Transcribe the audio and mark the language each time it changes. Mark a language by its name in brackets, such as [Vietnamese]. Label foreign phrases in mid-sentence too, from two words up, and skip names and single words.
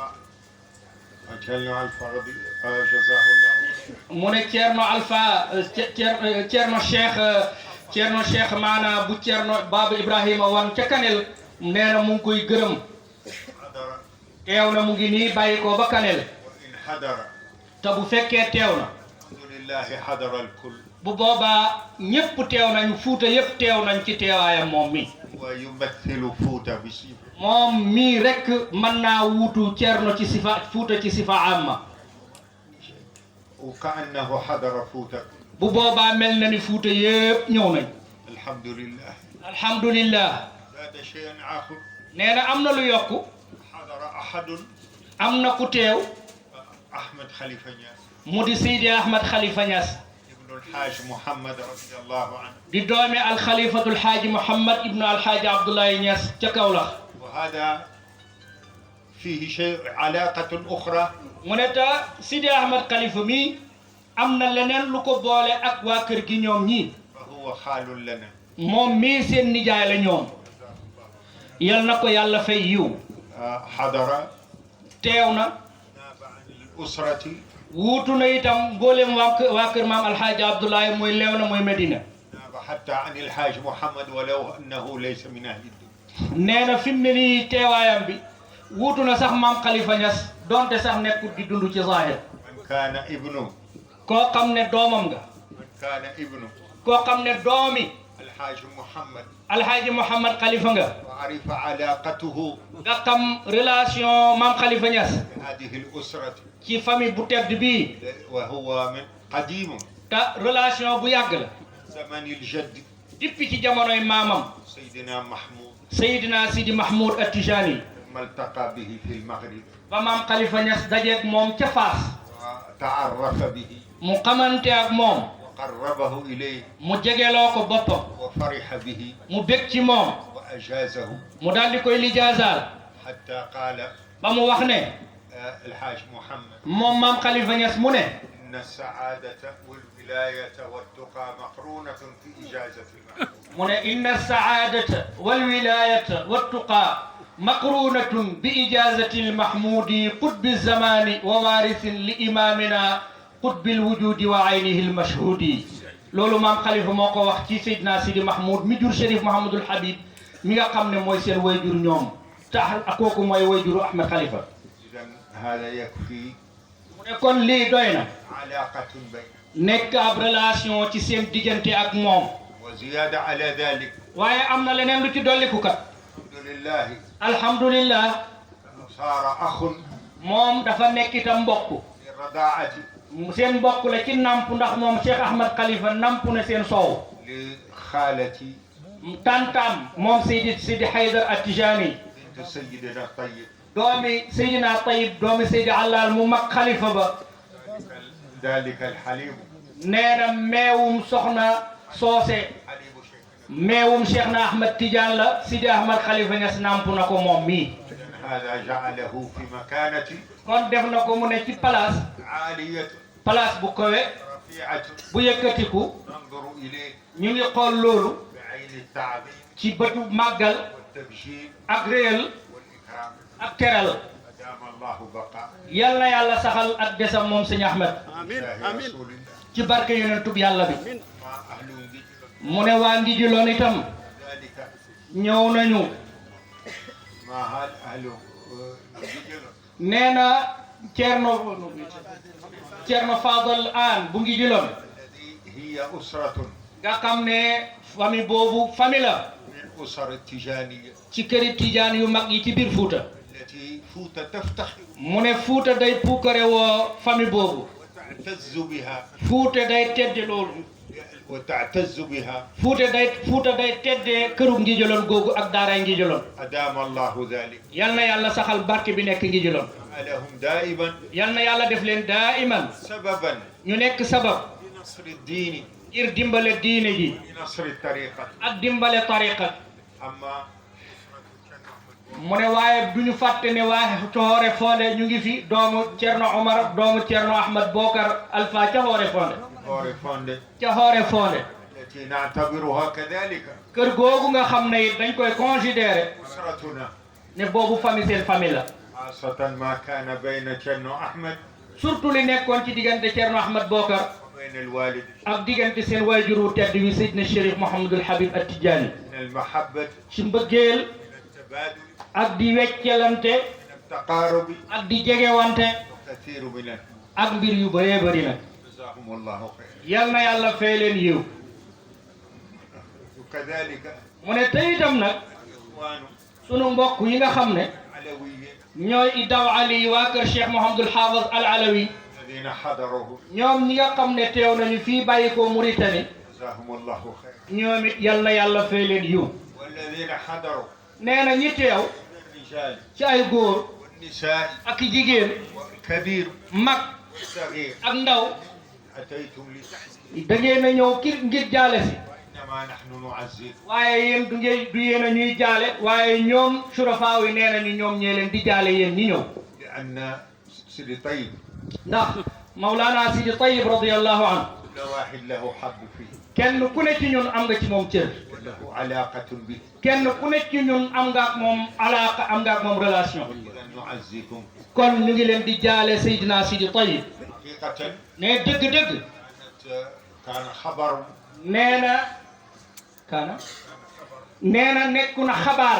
[Wolof] Ceerno Alpha jazahullahu. mu ne Ceerno Alpha Ceerno Cheikh maana bu Ceerno Baba Ibrahima wan ca Kanel nee na mu ngi koy gërëm [Arabic] حضر [Wolof] teew na mu ngi nii bàyyi ko ba Kanel [Arabic] وإن حضر [Wolof] te bu fekkee teew na [Arabic] الحمد لله حضر الكل [Wolof] bu boobaa ñépp teew nañ Fuuta yépp teew nañ ci teewaayam moom mi [Arabic] ويمثل فوتا بصفة [Wolof] moom mii rekk mën naa wuutu Ceerno ci sifa Fuuta ci sifa amma [Arabic] وكأنه حضر فوتا [Wolof] bu boobaa mel na ni Fuuta yépp ñëw nañ [Arabic] الحمد لله alhamdulillah زاد شيئا آخر [Wolof] nee na am na lu yokku [Arabic] حضر أحد [Wolof] am na ku teew [Arabic] أحمد خليفة نياس [Wolof] mu di Seydi Ahmad Khalifa Niass [Arabic] ابن الحاج محمد رضي الله عنه [Wolof] di doomi alxalifatul xaaji Muhammad ibnu alxaaji Abdoulaye Niass ca Kaolack [Arabic] وهذا فيه شيء علاقة أخرى [Wolof] mu ne ta Seydi Ahmad Khalifa mi am na leneen lu ko boole ak waa kër gi ñoom ñii [Arabic] فهو خال لنا [Wolof] moom mii seen nijaay la ñoom yal na ko yàlla fay yiw [Arabic] حضر [Wolof] teew na [Arabic] ناب عن الأسرة [Wolof] wuutu na itam mboolem waa kër maam alxaaji Abdoulaye mooy Léona mooy Medina [Arabic] ناب حتى عن الحاج محمد ولو أنه ليس من أهل الدنيا [Wolof] nee na fi mu ne nii teewaayam bi wuutu na sax maam Khalifa Niass donte sax nekkul di dund ci zahir [Arabic] من كان ابنه [Wolof] koo xam ne doomam nga [Arabic] من كان ابنه [Wolof] koo xam ne doomi [Arabic] الحاج محمد [Wolof] alxaaji Mouhamad Khalifa nga [Arabic] وعرف علاقته [Wolof] nga xam relation maam Khalifa Niass [Arabic] بهذه الأسرة [Wolof] ci famille bu tedd bii [Arabic] وهو من قديم [Wolof] te relation bu yàgg la [Arabic] زمن الجد [Wolof] depuis ci jamonoy maamam [Arabic] سيدنا محمود [Wolof] Seydina Sidi Mahmoud At-Tijani [Arabic] ثم التقى به في المغرب [Wolof] ba maam Khalifa Niass dajeeg moom ca Faas [Arabic] وتعرف به [Wolof] mu xamante ak moom [Arabic] وقربه إليه [Wolof] mu jegeloo ko boppam [Arabic] وفرح به [Wolof] mu bég ci moom [Arabic] وأجازه [Wolof] mu daal di koy lijaasaal [Arabic] حتى قال [Wolof] ba mu wax ne [Arabic] الحاج محمد [Wolof] moom maam Khalifa Niass mu ne [Arabic] إن السعادة والولاية والتقى مقرونة في إجازة المحمود [Wolof] mu ne [Arabic] إن السعادة والولاية والتقى مقرونة بإجازة المحمود قطب الزمان ووارث لإمامنا قطب الوجود وعينه المشهود [Wolof] loolu maam Khalifa moo ko wax ci Seydina Sidi Mahmoud mi jur Chérif Mouhamadul Habib mi nga xam ne mooy seen wayjur ñoom tax ak kooku mooy wayjuru Ahmed Khalifa [Arabic] إذا هذا يكفي [Wolof] mu ne kon lii doy na [Arabic] علاقة بين [Wolof] nekk ab relation ci seen diggante ak moom [Arabic] وزيادة على ذلك [Wolof] waaye am na leneen lu ci dolliku kat [Arabic] الحمد لله alhamdulillah صار أخ [Wolof] moom dafa nekk itam mbokk [Arabic] للرضاعة [Wolof] seen mbokk la ci namp ndax moom Cheikh Ahmed Khalifa namp na seen soow [Arabic] لخالتي [Wolof] tantam moom Seydi Haydar At-Tijani [Arabic] بنت سيدنا الطيب [Wolof] doomi Seydina Tayyib doomi Seydi Allal mu mag Khalifa ba [Arabic] ذلك الحليم [Wolof] nee na meewum soxna soose [Arabic] حليم شيخنا [Wolof] meewum Cheikh na Ahmed Tidiane la Sidi Ahmed Khalifa Niass namp na ko moom mii [Arabic] هذا جعله في مكانة [Wolof] kon def na ko mu ne ci place [Arabic] عالية [Wolof] bu kowe [Arabic] رفيعة [Wolof] bu yëkkatiku [Arabic] ننظر إليه [Wolof] ñu ngi xool loolu [Arabic] بعين التعظيم [Wolof] ci bëtu màggal [Arabic] والتبجيل [Wolof] ak réyal [Arabic] والإكرام [Wolof] ak teral [Arabic] أدام الله بقاء [Wolof] yal na yàlla saxal ak desam moom sëñ Ahmed [Arabic] الله رسول الله [Wolof] ci barke yonentub yàlla bi [Arabic] ما أهل ذكر [Wolof] mu ne waa ngi juloon itam [Arabic] ذلك [Wolof] ñëw nañu [Arabic] ما هل أهل ذكر [Wolof] nee na Ceerno Fadal Aan bu ngi juloon [Arabic] الذي هي أسرة [Wolof] nga xam ne famille boobu famille la [Arabic] من أسر التجانية [Wolof] ci këri tijaan yu mag yi ci biir Fuuta [Arabic] التي فوت تفتخر [Wolof] mu ne Fuuta day puukare woo famille boobu [Arabic] وتعتز بها [Wolof] Fuuta day tedde loolu [Arabic] وتعتز بها [Wolof] Fuuta day teddee këru ngi juloon googu ak daaraay ngi juloon [Arabic] أدام الله ذلك [Wolof] yal na yàlla saxal barke bi nekk ngi juloon [Arabic] جعلهم دائما [Wolof] yal na yàlla def leen daiman [Arabic] سببا [Wolof] ñu nekk sabab [Arabic] لنصر الدين [Wolof] ngir dimbale diine ji [Arabic] لنصر الطريقة [Wolof] ak dimbale tariqa [Arabic] أما [Wolof] mu ne waaye duñu fàtte ne waa Coxoore Fonde ñu ngi fi doomu Cerno Omar doomu Cerno Ahmad Bokar Alpha ca Xoore Fonde [Arabic] أوري فوند [Wolof] ca Xoore Fonde [Arabic] التي نعتبرها كذلك [Wolof] kër googu nga xam ne it dañ koy considérer [Arabic] أسرتنا [Wolof] ne boobu famille seen famille la [Arabic] خاصة ما كان بين شنو أحمد [Wolof] surtout li nekkoon ci diggante Cerno Ahmad Bokar [Arabic] وبين الوالد [Wolof] ak diggante seen waajuru tedd wi Seydina Chérif Mouhamadul Habib At-Tijani [Arabic] من المحبة [Wolof] ci mbëggeel [Arabic] التبادل [Wolof] ak di weccelante [Arabic] من التقارب [Wolof] ak di jegewante [Arabic] كثير من [Wolof] ak mbir yu bëree bëri nag [Arabic] جزاهم الله خير [Wolof] yal na yàlla fay leen yiw [Arabic] وكذلك [Wolof] mu ne tey itam nag [Arabic] الإخوان [Wolof] sunu mbokk yi nga xam ne [Arabic] العلويين [Wolof] ñooy Iddaw Ali waa kër Cheikh Mouhamadul Haafaz Al Alawi [Arabic] الذين حضروه [Wolof] ñoom ñi nga xam ne teew nañu fii bàyyi ko Mauritanie [Arabic] جزاهم الله خير [Wolof] ñoom it yal na yàlla fay leen yiw [Arabic] والذين حضروا [Wolof] nee na ñi teew [Arabic] من الرجال [Wolof] ci ay góor [Arabic] والنساء [Wolof] ak jigéen [Arabic] والكبير [Wolof] mag [Arabic] والصغير [Wolof] ak ndaw [Arabic] أتيتم لتحسين [Wolof] da ngeen a ñëw ngir jaale si [Arabic] إنما نحن نعزيكم [Wolof] waaye yéen du yéen a ñuy jaale waaye ñoom surafaaw yi nee nañu ñoom ñee leen di jaale yéen ñi ñëw [Arabic] لأن سيدي طيب [Wolof] ndax Mawlana Sidi Tayyib [Arabic] رضي الله عنه كل واحد له حظ فيه [Wolof] kenn ku ne ci ñun am nga ci moom cër [Arabic] وله علاقة به [Wolof] kenn ku ne ci ñun am nga ak moom alaaka am nga ak moom relation [Arabic] إذا نعزيكم [Wolof] kon ñu ngi leen di jaale Seydina Sidi Tayyib [Arabic] حقيقة [Wolof] ne dëgg-dëgg [Arabic] كان خبر [Wolof] nee na nekku na xabaar